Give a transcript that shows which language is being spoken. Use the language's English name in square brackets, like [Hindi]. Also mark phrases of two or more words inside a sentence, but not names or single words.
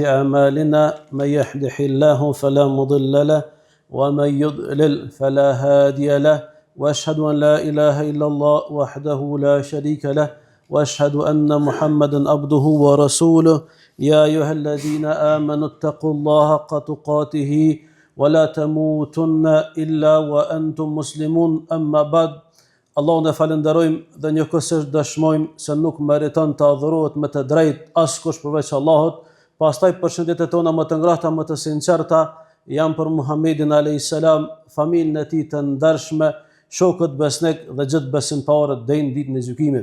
[Arabic] أعمالنا من يهده الله فلا مضل له ومن يضلل فلا هادي له وأشهد أن لا إله إلا الله وحده لا شريك له وأشهد أن محمدا عبده ورسوله يا أيها الذين آمنوا اتقوا الله حق تقاته ولا تموتن إلا وأنتم مسلمون أما بعد. [Albanian] Allahun e falenderojmë dhe njëkohësisht dëshmojmë se nuk meriton të adhurohet me të drejtë askush përveç Allahut. Pastaj përshëndetjet tona më të ngrohta, më të sinqerta janë për Muhammedin [Arabic] عليه السلام, [Albanian] familjen e tij të ndershme, shokët besnik dhe gjithë besimtarët deri në ditën e gjykimit.